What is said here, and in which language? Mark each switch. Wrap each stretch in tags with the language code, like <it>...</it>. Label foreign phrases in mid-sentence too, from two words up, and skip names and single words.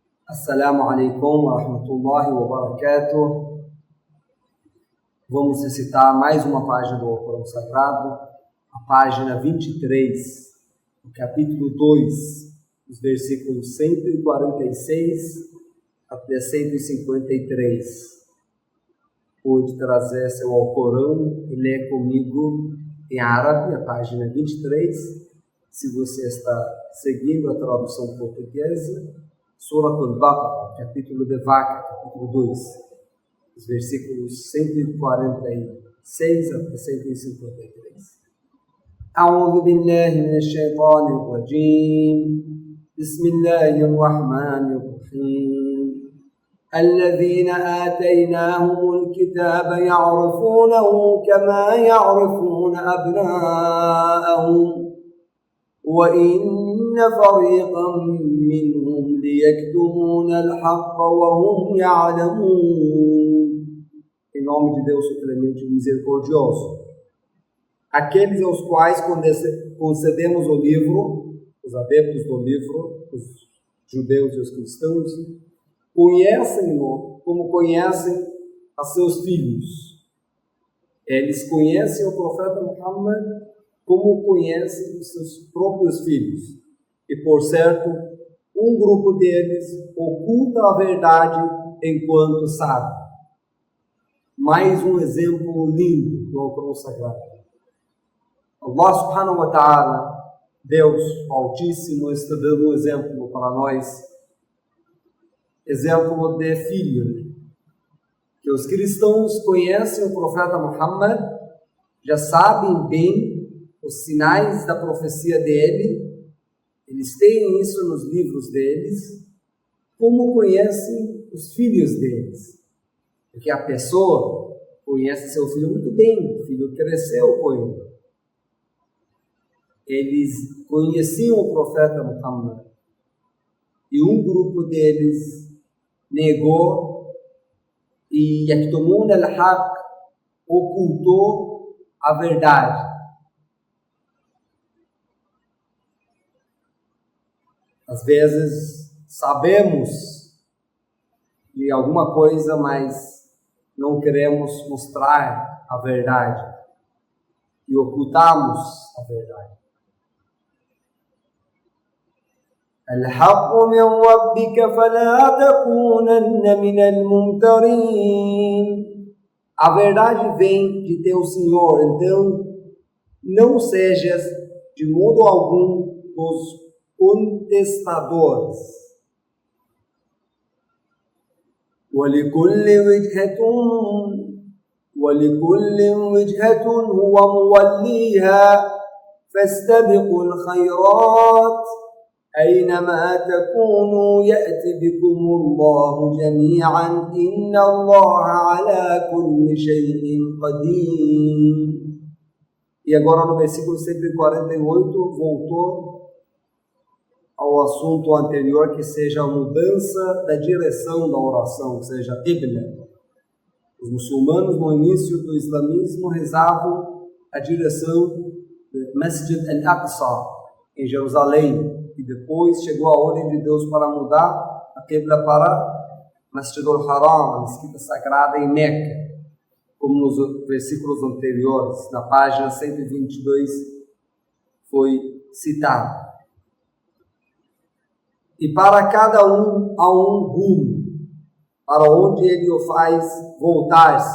<ar>السلام عليكم ورحمة الله وبركاته.</ar> <pt>Vamos recitar mais uma página do Alcorão Sagrado, a página 23, o capítulo 2, os versículos 146 até 153. Pude trazer seu Alcorão e ler comigo em árabe, a página 23. Se você está seguindo a tradução portuguesa, Surah Al-Baqarah, capítulo de Vaca, capítulo 2, os versículos 146 até 153.</pt> <ar>أعوذ بالله من الشيطان الرجيم بسم الله الرحمن الرحيم الذين آتيناهم الكتاب يعرفونه كما يعرفون أبناءهم وإن فريقا منهم ليكتمون الحق وهم يعلمون.</ar> <pt>Em nome de Deus, o clemente e misericordioso. Aqueles aos quais concedemos o livro, os adeptos do livro, os judeus e os cristãos, conhecem-no como conhecem a seus filhos. Eles conhecem o profeta Muhammad como conhecem os seus próprios filhos. E, por certo, um grupo deles oculta a verdade enquanto sabe. Mais um exemplo lindo do Alcorão Sagrado.</pt> <ar>الله سبحانه وتعالى,</ar> <pt>Deus Altíssimo, está dando um exemplo para nós. Exemplo de filho. Que os cristãos conhecem o profeta Muhammad, já sabem bem os sinais da profecia dele, eles têm isso nos livros deles, como conhecem os filhos deles. Porque a pessoa conhece seu filho muito bem, o filho cresceu com ele. Eles conheciam o profeta Muhammad e um grupo deles negou e</pt> <ar>يكتمون الحق,</ar> <pt>ocultou a verdade. Às vezes sabemos de alguma coisa, mas não queremos mostrar a verdade e ocultamos a verdade.</pt> <ar>الحق من ربك فلا تكونن من الممترين.</ar> <pt>A verdade vem de teu Senhor, então não sejas de modo algum dos contestadores.</pt> <ar>ولكل وجهة هو موليها فاستبقوا الخيرات أينما تكونوا يأتي بكم الله جميعا إن الله على كل شيء قدير.</ar> <pt>E agora no versículo 148 voltou ao assunto anterior, que seja a mudança da direção da oração, ou seja, Qibla. Os muçulmanos no início do islamismo rezavam a direção do Masjid al-Aqsa em Jerusalém, e depois chegou a ordem de Deus para mudar a Qibla para Masjid al-Haram, a mesquita sagrada em Meca, como nos versículos anteriores, na página 122 foi citado. E para cada um há um rumo, para onde ele o faz voltar-se.</pt>